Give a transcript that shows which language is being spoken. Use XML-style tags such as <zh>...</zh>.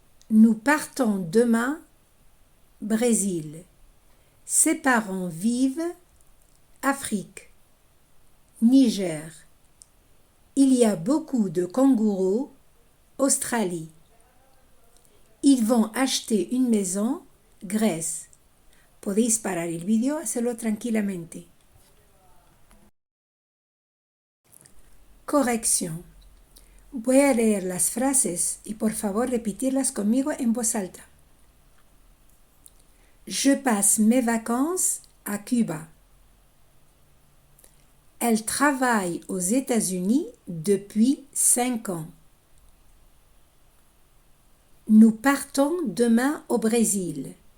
<fr>Nous partons demain, Brésil. Ses parents vivent, Afrique, Niger. Il y a beaucoup de kangourous, Australie. Ils vont acheter une maison, Grèce.</fr> <es>Podéis parar el vídeo, hacerlo tranquilamente. Corrección. Voy a leer las frases y por favor repetirlas conmigo en voz alta.</es> <fr>Je passe mes vacances à Cuba. Elle travaille aux États-Unis depuis 5 ans. Nous partons demain au Brésil.</fr>